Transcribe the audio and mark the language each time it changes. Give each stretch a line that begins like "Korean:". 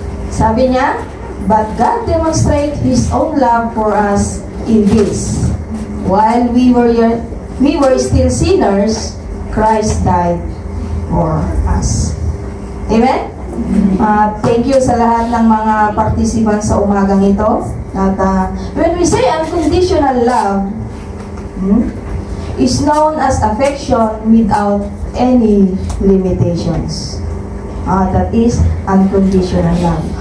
Filipino: Sabi niya,
English: but God demonstrates His own love for us in this: while we were still sinners, Christ died for us. Amen?
Filipino: Thank you sa lahat ng mga participants sa umagang ito.
English: At when we say unconditional love, is known as affection without any limitations. That is unconditional love.